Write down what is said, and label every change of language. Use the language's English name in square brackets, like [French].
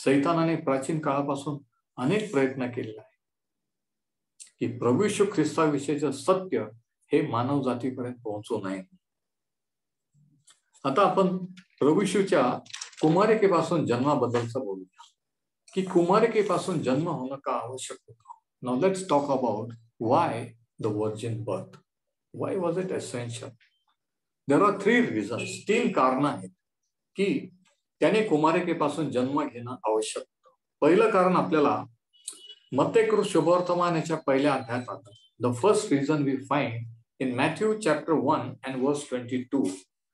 [Marathi] सैतानाने प्राचीन काळापासून अनेक प्रयत्न केलेले आहे की प्रभू येशू ख्रिस्ताविषयीचं सत्य हे मानव जातीपर्यंत पोहोचू नये. आता आपण प्रभू येशूच्या कुमारिकेपासून जन्माबद्दलचं बोलूया की कुमारिकेपासून जन्म होणं का आवश्यक होतं. [English] Now let's talk about why the virgin birth. Why was it essential? There are 3 reasons. [Marathi] 3 कारण आहेत की त्याने कुमारिकेपासून जन्म घेणं आवश्यक होतं. पहिलं कारण आपल्याला मत्तेकृत शुभवर्तमान याच्या पहिल्या अध्यायात आता [English] The first reason we find in Matthew chapter 1 and verse 22.